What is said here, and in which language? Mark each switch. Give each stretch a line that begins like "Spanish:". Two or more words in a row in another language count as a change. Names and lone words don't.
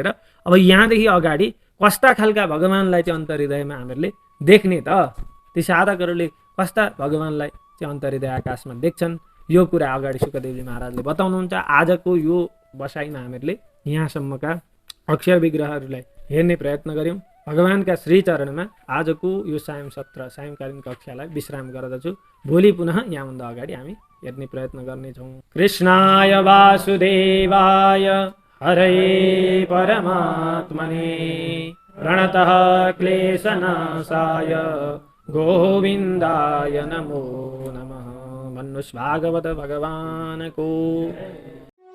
Nepali: अब यहाँदेखि अगाडि कस्ता खालका भगवानलाई चाहिँ अन्तर्हृदयमा हामीहरूले देख्ने त, ती साधकहरूले कस्ता भगवानलाई चाहिँ अन्तर्हृदय आकाशमा देख्छन्, यो कुरा अगाडि शुकदेवजी महाराजले बताउनुहुन्छ। आजको यो बसाइमा हामीहरूले यहाँसम्मका अक्षर विग्रहहरूलाई हेर्ने प्रयत्न गऱ्यौँ। भगवानका श्रीचरणमा आजको यो सायंकालीन कक्षालाई विश्राम गर्दछु। भोलि पुनः यहाँभन्दा अगाडि हामी हेर्ने प्रयत्न गर्नेछौँ।
Sanskrit: कृष्णाय वासुदेवाय हरे परमात्मने प्रणतः क्लेशनाशाय गोविन्दाय नमो नमः।
Nepali: भन्नुहोस् भागवत भगवानको